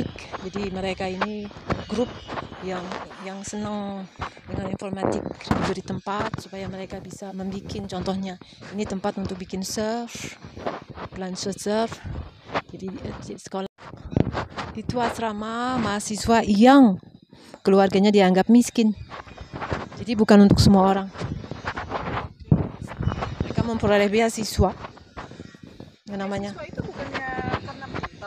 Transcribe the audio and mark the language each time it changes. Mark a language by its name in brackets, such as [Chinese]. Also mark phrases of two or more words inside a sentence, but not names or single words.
[Indonesian] Jadi mereka ini grup yang senang dengan informatik, diberi tempat supaya mereka bisa membuat, contohnya ini tempat untuk bikin surf, [French] planche surf. [Indonesian] Jadi sekolah itu asrama mahasiswa yang keluarganya dianggap miskin. Jadi bukan untuk semua orang. Mereka memperoleh beasiswa. Yang namanya itu bukannya karena pintar.